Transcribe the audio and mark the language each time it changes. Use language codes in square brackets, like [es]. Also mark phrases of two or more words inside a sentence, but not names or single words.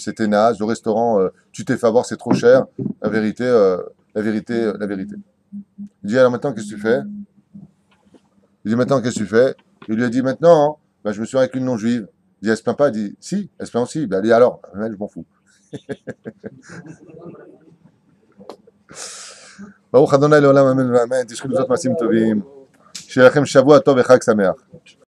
[fr] C'était naze, au restaurant, tu t'es fait avoir, c'est trop cher. La vérité, la vérité, la vérité. Il dit alors maintenant, qu'est-ce que tu fais? Il dit maintenant, qu'est-ce que tu fais? Il lui a dit maintenant, hein, ben, je me suis avec une non-juive. Il dit, elle se plaint pas? Il dit, si, elle se plaint aussi. Ben, elle dit, alors, je m'en fous. [he] ברוך ה' לעולם אמן ואמן, תשכחו לזאת מעשים טובים, שיהיה לכם שבוע טוב וחג שמח.